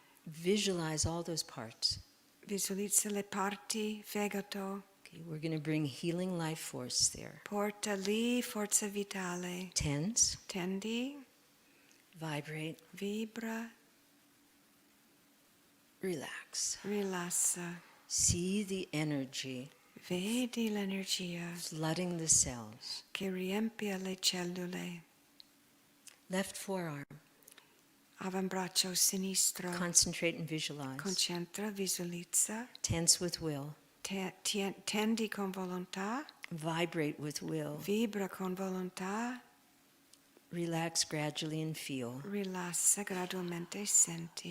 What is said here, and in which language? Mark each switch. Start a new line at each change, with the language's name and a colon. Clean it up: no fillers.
English: Visualize all those parts.
Italian: visualizza le parti, fegato.
English: Okay, we're going to bring healing life force there.
Italian: Porta lì forza vitale.
English: Tense,
Italian: Tendi,
English: vibrate,
Italian: vibra,
English: relax.
Italian: rilassa.
English: See the energy
Italian: Vedi l'energia
English: flooding the cells.
Italian: che riempie le cellule.
English: Left forearm,
Italian: Avambraccio sinistro.
English: concentrate and visualize.
Italian: Concentra, visualizza.
English: Tense with will,
Italian: Tendi con volontà.
English: vibrate with will.
Italian: Vibra con volontà.
English: Relax gradually and feel
Italian: Rilassa gradualmente e senti.